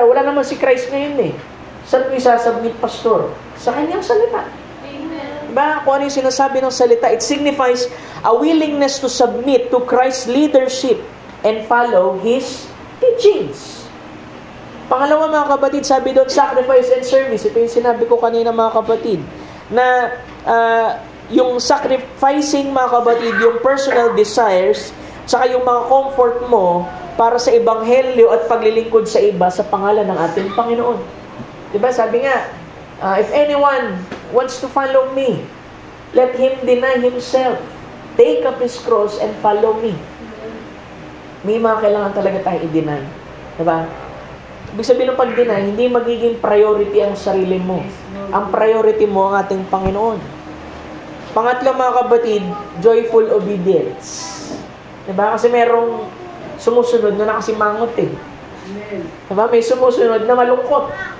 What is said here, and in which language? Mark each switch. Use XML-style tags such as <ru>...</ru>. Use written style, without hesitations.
<tl>Wala naman si Christ ngayon eh. Saan ko isasubmit, pastor? Sa kanyang salita. Diba? Kung ano yung sinasabi ng salita,</tl> <en>it signifies a willingness to submit to Christ's leadership and follow His teachings.</en> <tl>Pangalawa, mga kapatid, sabi doon,</tl> <en>sacrifice and service.</en> <tl>Ito yung sinabi ko kanina, mga kapatid, na yung sacrificing, mga kapatid, yung</tl> <en>personal desires,</en> <tl>saka yung mga comfort mo para sa ebanghelyo at paglilingkod sa iba sa pangalan ng ating Panginoon. Diba? Sabi nga,</tl> <en>if anyone wants to follow me, let him deny himself, take up his cross, and follow me.</en> <tl>May mga kailangan talaga tayo i-deny. Diba? Ibig sabihin ng pag-deny, hindi magiging priority ang sarili mo. Ang priority mo ang ating Panginoon. Pangatlo, mga kapatid,</tl> <en>joyful obedience.</en> <tl>Diba? Kasi merong sumusunod na nakasimangot eh. Diba? May sumusunod na malungkot.</tl>